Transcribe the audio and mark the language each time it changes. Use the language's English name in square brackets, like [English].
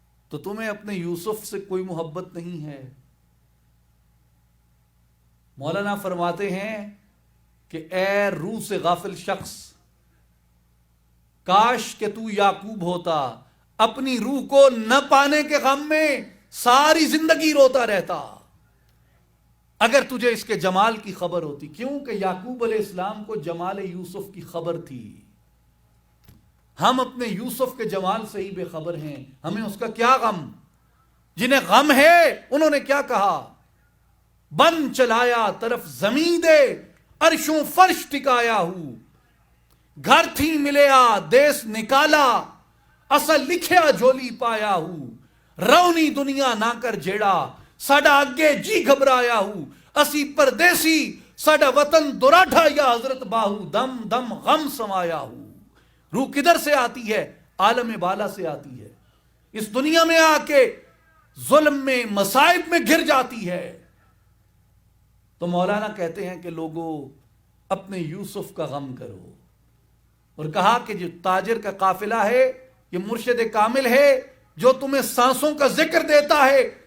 [Urdu] تو تمہیں اپنے یوسف سے کوئی محبت نہیں ہے؟ مولانا فرماتے ہیں کہ اے روح سے غافل شخص، کاش کہ تو یعقوب ہوتا، اپنی روح کو نہ پانے کے غم میں ساری زندگی روتا رہتا. اگر تجھے اس کے جمال کی خبر ہوتی، کیونکہ یعقوب علیہ السلام کو جمال یوسف کی خبر تھی. ہم اپنے یوسف کے جمال سے ہی بے خبر ہیں، ہمیں اس کا کیا غم. جنہیں غم ہے انہوں نے کیا کہا، [Punjabi] بن چلایا طرف زمین دے عرشوں فرش ٹکایا ہوں، گھر تھی ملیا دیس نکالا اصل لکھیا جھولی پایا ہوں، رونی دنیا نہ کر جیڑا ساڈا اگے جی گھبرایا ہوں، اسی پردیسی ساڈا وطن دراٹھا یا حضرت باہو، دم دم غم سمایا ہوں. [Urdu] روح کدھر سے آتی ہے؟ عالم بالا سے آتی ہے. اس دنیا میں آ کے ظلم میں مصائب میں گر جاتی ہے. تو مولانا کہتے ہیں کہ لوگوں اپنے یوسف کا غم کرو، اور کہا کہ جو تاجر کا قافلہ ہے یہ مرشد کامل ہے جو تمہیں سانسوں کا ذکر دیتا ہے.